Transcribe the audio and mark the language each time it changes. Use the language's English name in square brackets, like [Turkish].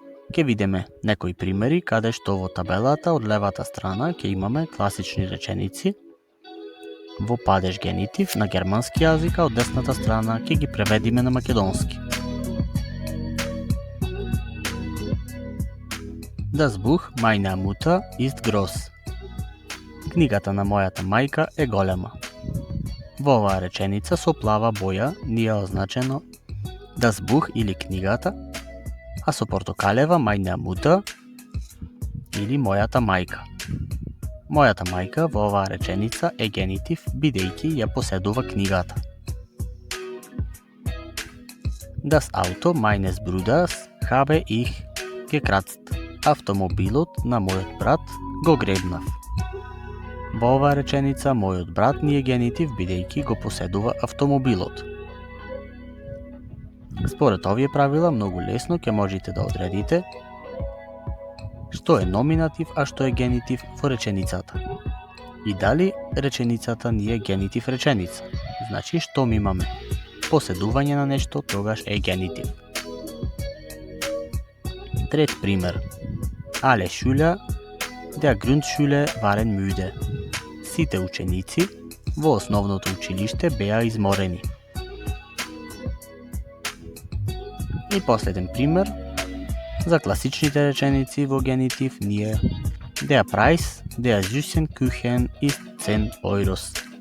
[Macedonian] Ќе видиме некои примери каде што во табелата од левата страна ќе имаме класични реченици во падеж генитив на германски јазик, а од десната страна ќе ги преведиме на македонски. [German] Das Buch meiner Mutter ist groß. [Macedonian] Книгата на мојата мајка е голема. Во оваа реченица со плава боја ни е означено [German] Das Buch [Macedonian] или книгата, а со портокалева [German] meine Mutter [Macedonian] или мојата мајка. Мојата мајка во оваа реченица е генитив, бидејќи ја поседува книгата. [German] Das Auto meines Bruders habe ich gekratzt. [Macedonian] Автомобилот на мојот брат го гребнав. Во оваа реченица мојот брат ни е генитив, бидејќи го поседува автомобилот. Според овие правила многу лесно ќе можете да одредите што е номинатив, а што е генитив во реченицата. И дали реченицата ни е генитив реченица. Значи, што ми имаме поседување на нешто, тогаш е генитив. Трет пример. [German] Alle Schüler der Grundschule waren müde. [Macedonian] Сите ученици во основното училиште беа изморени. И последен пример. За класичните реченици во генитив ни е [German] Der Preis der süßen Kuchen ist 10 Euros.